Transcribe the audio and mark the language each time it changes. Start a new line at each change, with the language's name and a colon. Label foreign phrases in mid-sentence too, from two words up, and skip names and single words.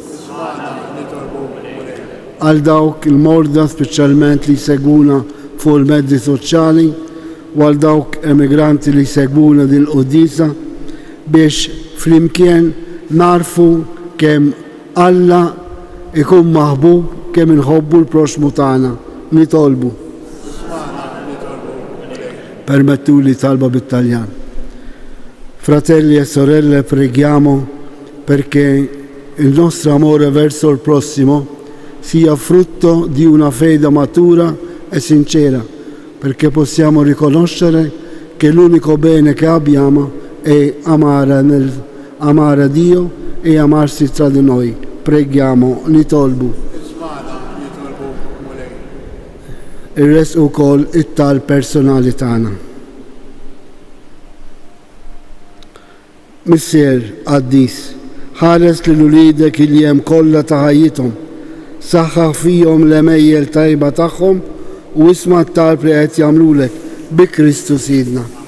Maltese: Għal dawk il-morda speċjalment li jsegwuna fuq il-mezzi soċjali u għal dawk emigranti li jsegwuna din il-qudisa biex flimkien narfu kemm Alla ikun maħbub kemm inħobbu l-proxmu tagħna nitolbu. Permettuli talba bit-Taljan.
Italian: Fratelli e sorelle, preghiamo perché il nostro amore verso il prossimo sia frutto di una fede matura e sincera, perché possiamo riconoscere che l'unico bene che abbiamo è amare Dio e amarsi tra di noi. Preghiamo,
Maltese: nitolbu. Il-res ukoll it-talb personali tagħna. Missier Qaddis, ħares lil uliedek li hemm kollha ta' ħajjithom, saħħaħ fihom l-emejjel tajba tagħhom u isma' t-talb li qed jagħmlulek bi Kristu Sidna.